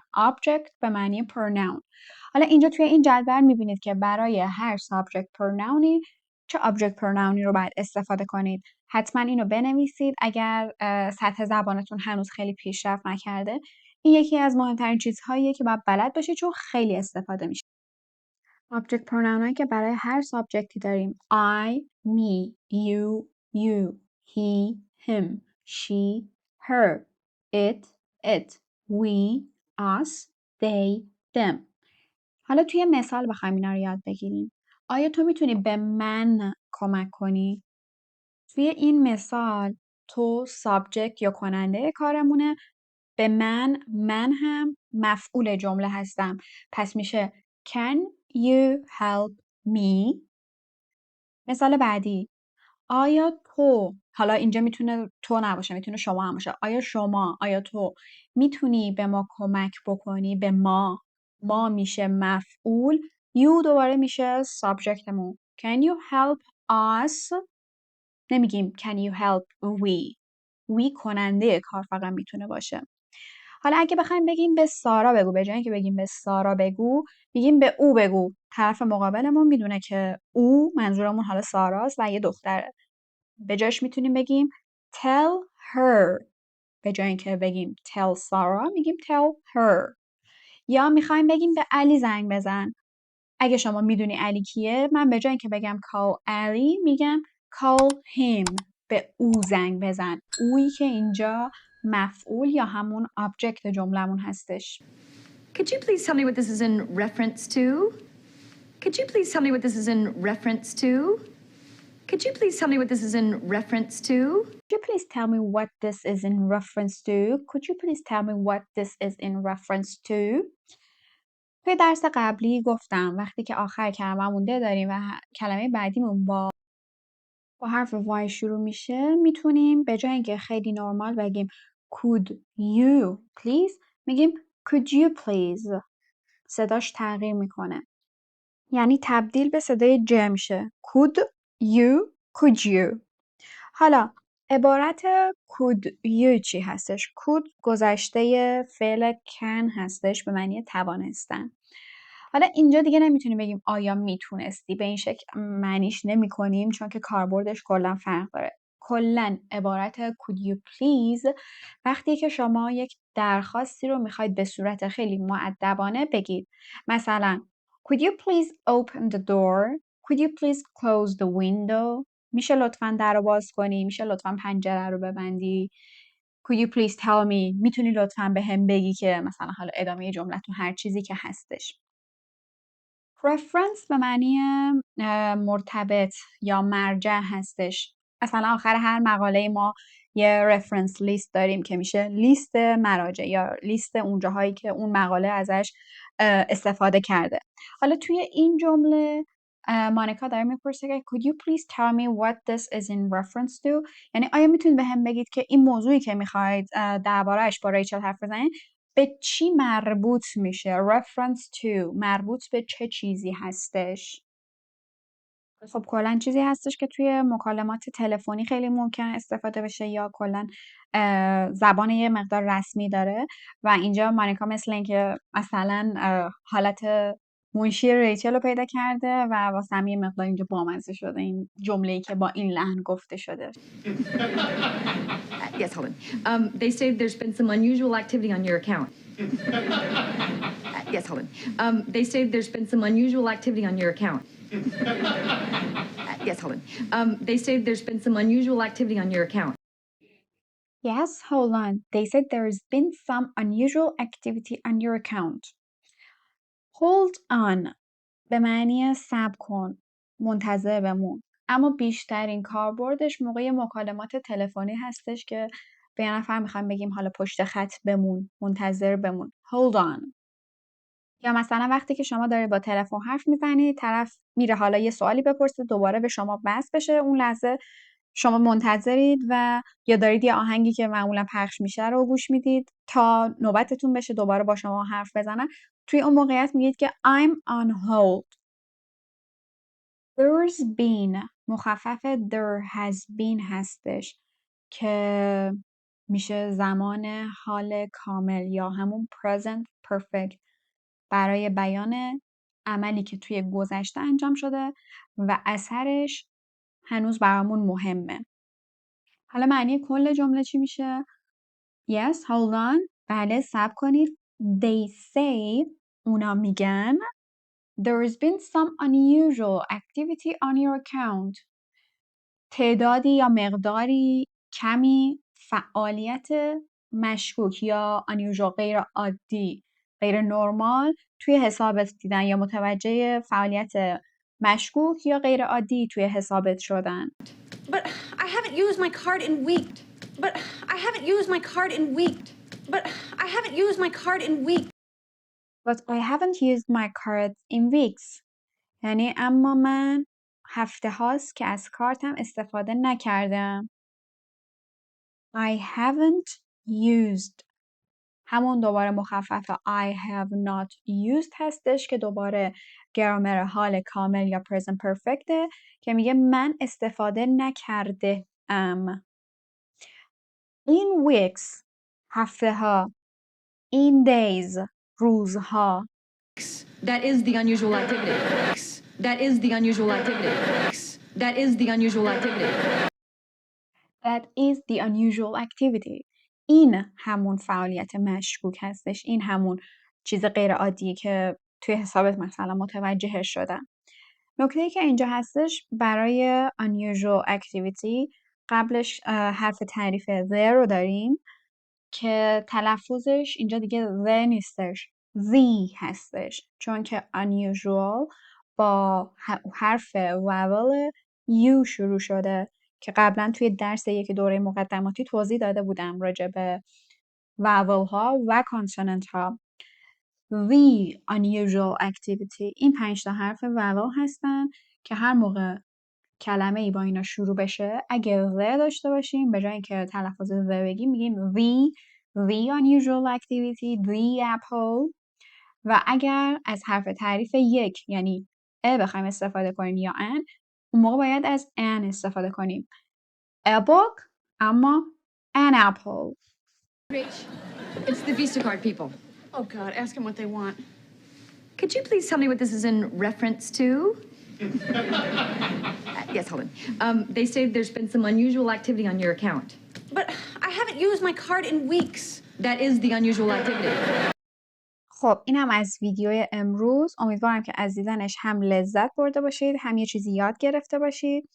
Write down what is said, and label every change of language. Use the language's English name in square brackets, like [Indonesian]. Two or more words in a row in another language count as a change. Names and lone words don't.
[Persian] object به معنی pronoun. حالا اینجا توی این جدول میبینید که برای هر [English] subject pronounی [Persian] چه [English] object pronounی [Persian] رو باید استفاده کنید. حتما اینو بنویسید اگر سطح زبانتون هنوز خیلی پیشرفت نکرده. این یکی از مهمترین چیزهاییه که باید بلد باشید چون خیلی استفاده میشه. [English] object pronoun [Persian] هایی که برای هر سابجکتی داریم [English] I, me, you, he, him, she, her, it, we, us, they, them. [Persian] حالا توی مثال بخوایم اینا رو یاد بگیریم. آیا تو میتونی به من کمک کنی؟ توی این مثال تو سابجکت یا کننده کارمونه، به من هم مفعول جمله هستم. پس میشه [English] Can you help me؟ [Persian] مثال بعدی آیا تو، حالا اینجا میتونه تو نباشه، میتونه شما هم باشه. آیا تو میتونی به ما کمک بکنی؟ به ما میشه مفعول، you دوباره میشه سابجکتمون. [English] Can you help us؟ نمیگیم can you help we [Persian] کننده کار فقط میتونه باشه. حالا اگه بخوایم بگیم به سارا بگو، به جای اینکه بگیم به سارا بگو میگیم به او بگو. طرف مقابلمون میدونه که او منظورمون حالا ساراست و یه دختره. به جاش میتونیم بگیم [English] tell her، [Persian] به جای اینکه بگیم tell سارا میگیم [English] tell her. [Persian] یا میخوایم بگیم به علی زنگ بزن. اگه شما میدونی علی کیه، من به جای اینکه بگم call علی میگم [English] call him، [Persian] به او زنگ بزن. اویی که اینجا مفعول یا همون object جملمون هستش. [English] Could you please tell me what this is in reference to? Could you please tell me what this is in reference to? Could you please tell me what this is in reference to? Could you please tell me what this is in reference to? Could you please tell me what this is in reference to? [Persian] توی درس قبلی گفتم وقتی که آخر کلمه‌مون ده داریم و کلمه بعدیمون با حرف وای شروع میشه، میتونیم به جای اینکه خیلی نرمال بگیم [English] could you please، [Persian] میگیم [English] could you please. [Persian] صداش تغییر میکنه، یعنی تبدیل به صدای ج میشه. [English] could you. [Persian] حالا عبارت [English] could you [Persian] چی هستش؟ could گذشته فعل can هستش به معنی توانستن. حالا اینجا دیگه نمیتونیم بگیم آیا میتونستی، به این شکل معنیش نمی کنیم چون که کاربردش کلا فرق داره. کلا عبارت [English] could you please [Persian] وقتی که شما یک درخواستی رو میخواید به صورت خیلی مؤدبانه بگید. [English] مثلا could you please open the door? Could you please close the window? [Persian] میشه لطفاً در رو باز کنی؟ میشه لطفاً پنجره رو ببندی؟ [English] Could you please tell me؟ [Persian] میتونی لطفاً به هم بگی که مثلا حالا ادامه جملتون هر چیزی که هستش. reference به معنی مرتبط یا مرجع هستش. مثلا آخر هر مقاله ما یه reference لیست داریم که میشه لیست مراجع یا لیست اون جاهایی که اون مقاله ازش استفاده کرده. حالا توی این جمله مانیکا داره میپرسه که [English] could you please tell me what this is in reference to؟ [Persian] یعنی آیا میتونید به هم بگید که این موضوعی که میخواید درباره‌اش با ریچل حرف بزنید به چی مربوط میشه؟ [English] reference to [Persian] مربوط به چه چیزی هستش؟ خب کلا چیزی هستش که توی مکالمات تلفنی خیلی ممکن استفاده بشه یا کلا زبان یه مقدار رسمی داره و اینجا مانیکا مثل اینکه مثلا حالت منشی ریچل رو پیدا کرده و واسه هم یه مقدار اینجا بامزه شده این جمله‌ای که با این لحن گفته شده. [English] Yes, hold on. They say there's been some unusual activity on your account. Yes, hold on. They say there's been some unusual activity on your account. Yes, hold on. They say there's been some unusual activity on your account. Yes, hold on. They said there's been some unusual activity on your account. Hold on [Persian] به معنی صبر کن، منتظر بمون. اما بیشترین کاربردش موقع مکالمات تلفنی هستش که به یه نفر میخوایم بگیم حالا پشت خط بمون، منتظر بمون. [English] Hold on. [Persian] یا مثلا وقتی که شما دارید با تلفن حرف میزنید، طرف میره حالا یه سوالی بپرسه، دوباره به شما بس بشه، اون لحظه شما منتظرید و یا دارید یه آهنگی که معمولا پخش میشه رو گوش میدید تا نوبتتون بشه دوباره با شما حرف بزنن. توی اون موقعیت میگید که [English] I'm on hold. There's been [Persian] مخفف [English] there has been [Persian] هستش که میشه زمان حال کامل یا همون [English] present perfect [Persian] برای بیان عملی که توی گذشته انجام شده و اثرش هنوز برامون مهمه. حالا معنی کل جمله چی میشه؟ [English] Yes, hold on. [Persian] بله، صبر کنید. [English] They say [Persian] اونا میگن [English] There's been some unusual activity on your account. [Persian] تعدادی یا مقداری کمی فعالیت مشکوک یا unusual غیر عادی، غیر نرمال توی حسابت دیدن یا متوجه فعالیت مشکوک یا غیر عادی توی حسابت شدن. [English] But I haven't used my card in weeks. But I haven't used my card in weeks. But I haven't used my card in weeks. But I haven't used my cards in weeks. [Persian] یعنی اما من هفته هاست که از کارتم استفاده نکردم. [English] I haven't used [Persian] همون دوباره مخفف [English] I have not used [Persian] هستش که دوباره گرامر حال کامل یا [English] present perfect [Persian] که میگه من استفاده نکرده ام. [English] In weeks [Persian] هفته ها. [English] In days روزها. That is the unusual activity. That is the unusual activity. That is the unusual activity. That is the unusual activity. [Persian] این همون فعالیت مشکوک هستش. این همون چیز غیر عادیه که توی حسابت مثلا متوجهش شدن. نکته‌ای که اینجا هستش برای [English] unusual activity [Persian] قبلش حرف تعریف the رو داریم که تلفظش اینجا دیگه the نیستش the هستش، چون که unusual با حرف [English] vowel u [Persian] شروع شده که قبلا توی درس یک دوره مقدماتی توضیح داده بودم راجع به vowel ها و consonant ها. [English] The unusual activity [Persian] این 5 تا حرف vowel هستن که هر موقع کلمه ای با اینا شروع بشه اگه the داشته باشیم به جای اینکه تلفظ the بگیم میگیم [English] the unusual activity, the apple. [Persian] و اگر از حرف تعریف یک یعنی ا بخوایم استفاده کنیم یا ان، اون موقع باید از an استفاده کنیم. [English] A book اما an apple. Rach, it's the Visa card people. Oh, God, ask them what they want. Could you please tell me what this is in reference to? Yes, hold on. They say there's been some unusual activity on your account. But I haven't used my card in weeks. That is the unusual activity. [Persian] خب اینم از ویدیو امروز. امیدوارم که از دیدنش هم لذت برده باشید هم یه چیزی یاد گرفته باشید.